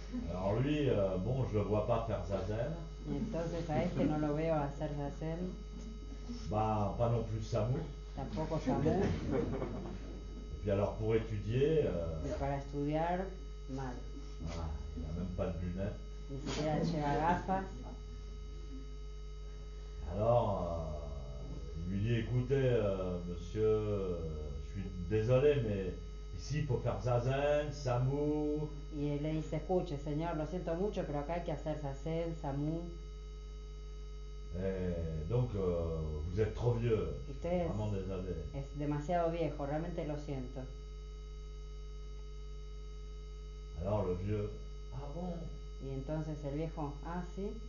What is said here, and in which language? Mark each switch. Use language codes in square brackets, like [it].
[fr] Alors lui, bon, je le vois pas faire zazen, [es] Y entonces a este no lo veo hacer zazen, [fr] bah pas non plus Samu. [es] tampoco Samu, [fr] Et puis alors pour étudier, [es] y para estudiar, mal. [fr] voilà, il n'a même pas de lunettes. [es] Ni siquiera lleva gafas. [fr] Alors il lui dit écoutez monsieur, je suis désolé mais ici il faut faire zazen, Samu. [es] Y él le dice, escuche señor, lo siento mucho, pero acá hay que hacer zazen, Samu. [fr] Et donc vous êtes trop vieux, je suis [es] Usted [fr] vraiment désolé. [es] es demasiado viejo, realmente lo siento. [fr] Alors le vieux, ah bon. [es] Y entonces el viejo, ah, sí.